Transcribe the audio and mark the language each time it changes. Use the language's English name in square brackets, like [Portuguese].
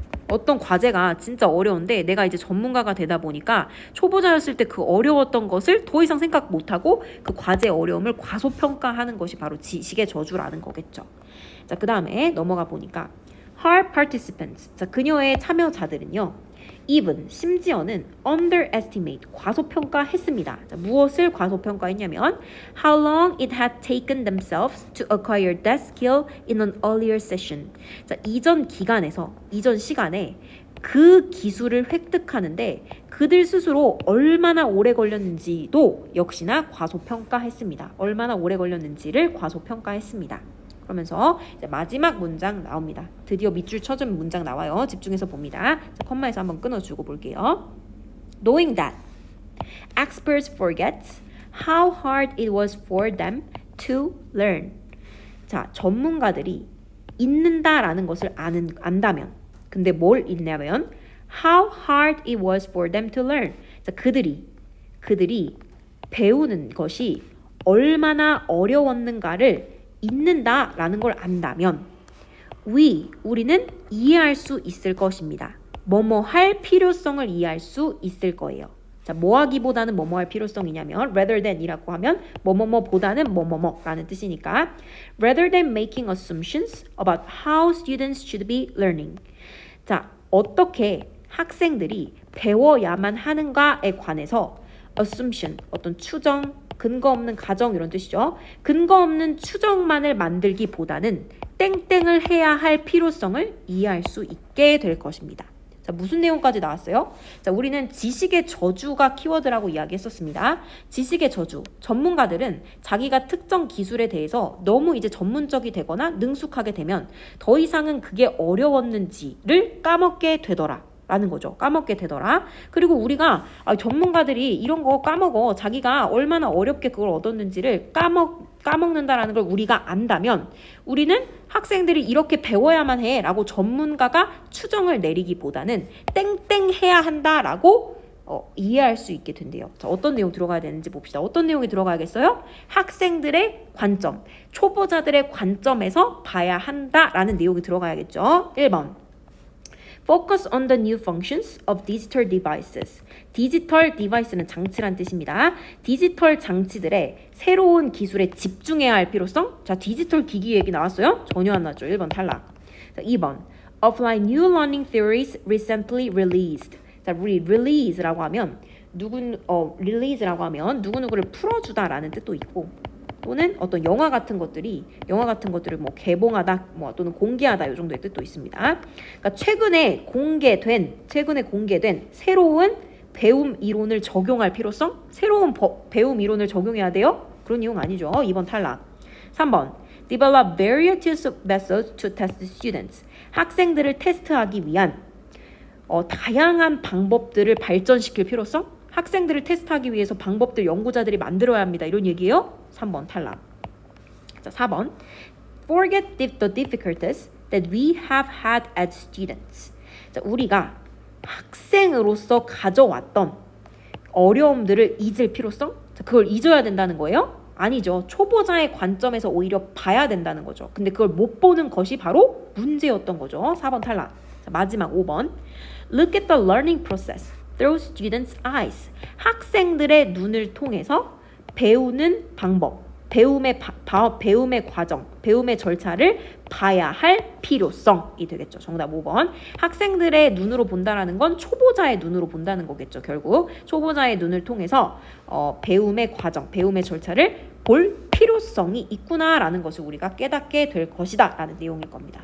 [Korean] 어떤 과제가 진짜 어려운데 내가 이제 전문가가 되다 보니까 초보자였을 때 그 어려웠던 것을 더 이상 생각 못하고 그 과제의 어려움을 과소평가하는 것이 바로 지식의 저주라는 거겠죠. 자, 그 다음에 넘어가 보니까 [English] her participants. [Korean] 자, 그녀의 참여자들은요. even 심지어는 underestimate 과소평가했습니다. 자, 무엇을 과소평가했냐면 [English] how long it had taken themselves to acquire that skill in an earlier session. [Korean] 자, 이전 시간에 그 기술을 획득하는데 그들 스스로 얼마나 오래 걸렸는지도 역시나 과소평가했습니다. 얼마나 오래 걸렸는지를 과소평가했습니다. 그러면서 이제 마지막 문장 나옵니다. 드디어 밑줄 쳐준 문장 나와요. 집중해서 봅니다. 자, 컴마에서 한번 끊어주고 볼게요. [English] Knowing that experts forget how hard it was for them to learn. [Korean] 자, 전문가들이 읽는다라는 것을 안다면, 근데 뭘 읽냐면 [English] how hard it was for them to learn. [Korean] 자, 그들이 배우는 것이 얼마나 어려웠는가를 읽는다라는 걸 안다면 우리는 이해할 수 있을 것입니다. 뭐뭐 할 필요성을 이해할 수 있을 거예요. 자, 뭐 하기보다는 뭐뭐 할 필요성이냐면 rather than이라고 하면 뭐뭐뭐보다는 뭐뭐뭐라는 뜻이니까 [English] rather than making assumptions about how students should be learning. [Korean] 자, 어떻게 학생들이 배워야만 하는가에 관해서 assumption, 어떤 추정, 근거 없는 가정 이런 뜻이죠. 근거 없는 추정만을 만들기보다는 땡땡을 해야 할 필요성을 이해할 수 있게 될 것입니다. 자, 무슨 내용까지 나왔어요? 자, 우리는 지식의 저주가 키워드라고 이야기했었습니다. 지식의 저주. 전문가들은 자기가 특정 기술에 대해서 너무 이제 전문적이 되거나 능숙하게 되면 더 이상은 그게 어려웠는지를 까먹게 되더라. 라는 거죠. 까먹게 되더라. 그리고 우리가 전문가들이 이런 거 까먹어. 자기가 얼마나 어렵게 그걸 얻었는지를 까먹는다라는 걸 우리가 안다면 우리는 학생들이 이렇게 배워야만 해 라고 전문가가 추정을 내리기보다는 땡땡 해야 한다라고 이해할 수 있게 된대요. 자, 어떤 내용 들어가야 되는지 봅시다. 어떤 내용이 들어가야겠어요? 학생들의 관점, 초보자들의 관점에서 봐야 한다라는 내용이 들어가야겠죠. [English] 1번 Focus on the new functions of digital devices. [Korean] 디지털 디바이스는 장치란 뜻입니다. 디지털 장치들의 새로운 기술에 집중해야 할 필요성. 자, 디지털 기기 얘기 나왔어요? 전혀 안 나왔죠. 1번 탈락. [English] 자, 2번 Apply new learning theories recently released. [Korean] 자, 우리 release라고 하면 release라고 하면 누구누구를 풀어주다라는 뜻도 있고 또는 어떤 영화 같은 것들을 뭐 개봉하다 뭐 또는 공개하다 이 정도의 뜻도 있습니다. 그러니까 최근에 공개된 새로운 배움 이론을 적용할 필요성? 새로운 배움 이론을 적용해야 돼요? 그런 이용 아니죠. 2번 탈락. [English] 3번 Develop various methods to test students. [Korean] 학생들을 테스트하기 위한 다양한 방법들을 발전시킬 필요성? 학생들을 테스트하기 위해서 방법들 연구자들이 만들어야 합니다. 이런 얘기예요. 3번 탈락. 자, 4번. [English] Forget the difficulties that we have had as students. [Korean] 자, 우리가 학생으로서 가져왔던 어려움들을 잊을 필요성? 자, 그걸 잊어야 된다는 거예요? 아니죠. 초보자의 관점에서 오히려 봐야 된다는 거죠. 근데 그걸 못 보는 것이 바로 문제였던 거죠. 4번 탈락. 자, 마지막 5번. [English] Look at the learning process through students' eyes. [Korean] 학생들의 눈을 통해서 배우는 방법, 배움의 과정, 배움의 절차를 봐야 할 필요성이 되겠죠. 정답 5번. 학생들의 눈으로 본다라는 건 초보자의 눈으로 본다는 거겠죠. 결국 초보자의 눈을 통해서 배움의 과정, 배움의 절차를 볼 필요성이 있구나라는 것을 우리가 깨닫게 될 것이다 라는 내용일 겁니다.